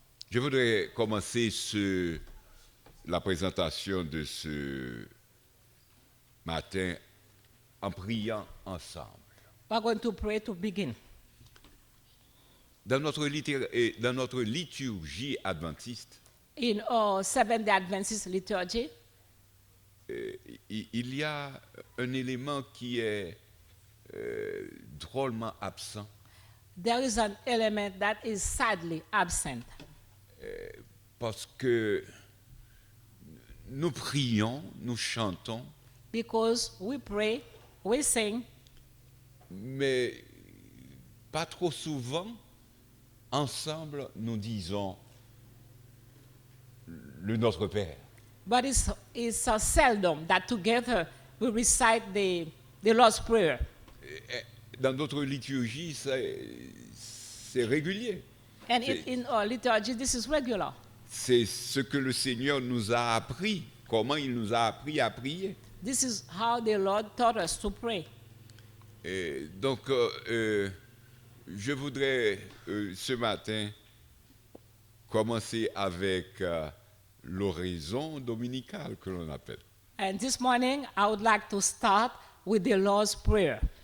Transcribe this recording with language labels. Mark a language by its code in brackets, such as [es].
[fr] Je voudrais commencer la présentation de ce matin en priant ensemble. [en] We're going to pray to begin. [fr] Dans notre liturgie adventiste, [en] In our Seventh-day Adventist liturgy, [fr] il y a un élément qui est drôlement absent. [en] there is an element that is sadly absent [fr] Parce que nous prions, nous chantons, [en] because we pray, we sing, [fr] mais pas trop souvent, ensemble, nous disons le Notre Père. [en] but it's so seldom that together we recite the Lord's Prayer. [fr] Dans notre liturgie, c'est régulier. [en] And in our liturgy, this is regular. [fr] C'est ce que le Seigneur nous a appris, comment il nous a appris à prier. [en] This is how the Lord taught us to pray. [fr] Et donc, je voudrais ce matin commencer avec l'oraison dominicale que l'on appelle. [en] And this morning, I would like to start with the Lord's Prayer.